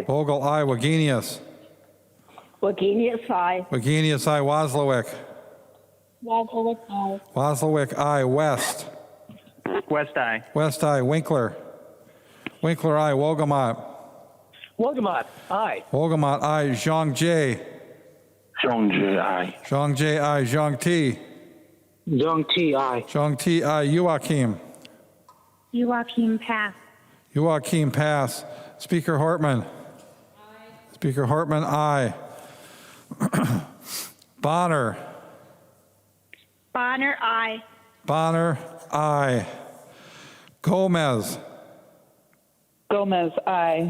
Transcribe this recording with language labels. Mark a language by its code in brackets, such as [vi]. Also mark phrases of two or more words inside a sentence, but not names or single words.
[en] Vogel, aye. Wagenius. Wagenius, I. Wagenius, aye. Wozlowick. Wozlowick, I. Wozlowick, aye. West. West, aye. West, aye. Winkler. Winkler, aye. Wogamot. Wogamot, aye. Wogamot, aye. Zhang Jie. Zhong J, aye. Zhang Jie, aye. Zhang Ti. Zhong T, aye. Zhang Ti, aye. Joachim. Joachim, pass. Joachim, pass. Speaker Hortman. Speaker Hortman, aye. Bonner. Bonner, I. Bonner, aye. Gomez. Gomez, I.